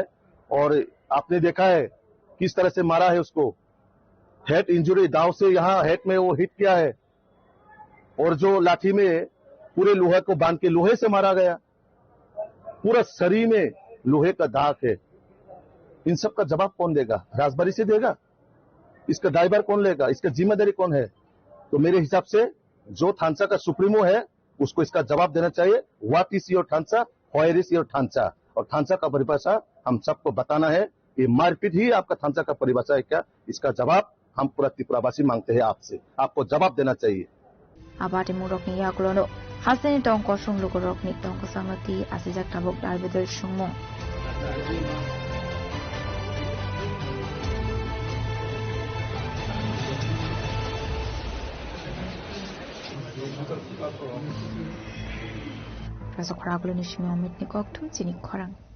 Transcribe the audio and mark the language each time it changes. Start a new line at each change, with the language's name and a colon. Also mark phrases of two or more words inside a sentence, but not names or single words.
Hindi: और आपने देखा है किस तरह से मारा है उसको,
English: head injury,
Hindi: दांव से यहाँ हेड में वो हिट किया है, और जो लाठी में पूरे लोहे को बांध के लोहे से मारा गया, पूरा शरीर में लोहे का दाग है। इन सब का जवाब कौन देगा? राजबारी से देगा? इसका ड्राइवर कौन लेगा? इसका जिम्मेदारी कौन है? तो मेरे हिसाब से जो थानसा का सुप्रीमो है उसको इसका जवाब देना चाहिए।
English: What is your Thansa, where is your Thansa?
Hindi: और थानसा का परिभाषा हम सबको बताना है। ये मारपीट ही आपका थानसा का परिभाषा है क्या? इसका जवाब हम पूरा त्रिपुरावासी मांगते हैं आपसे, आपको जवाब देना चाहिए।
Kok Borok: Abate murokni yaklono haseni tongko sungluko rokni tongko samati asijak tabok dalbedel sungmung. Rasa khoraglo ni shimi omit ni koktu jini khorang.